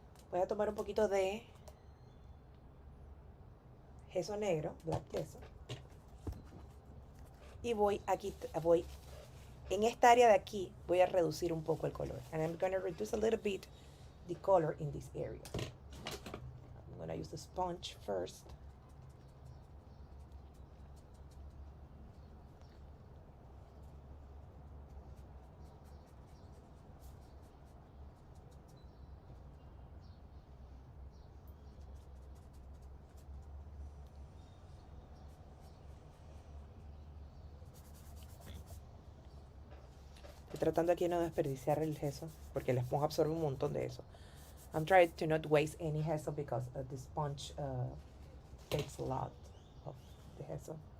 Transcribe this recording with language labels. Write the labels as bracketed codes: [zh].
[es] Voy a tomar un poquito de gesso negro, [en] black gesso. [es] Y voy aquí, en esta área de aquí, voy a reducir un poco el color. [en] And I'm going to reduce a little bit the color in this area. I'm going to use the sponge first. [es] Estoy tratando aquí de no desperdiciar el gesso, porque la esponja absorbe un montón de eso. [en] I'm trying to not waste any gesso because the sponge takes a lot of the gesso.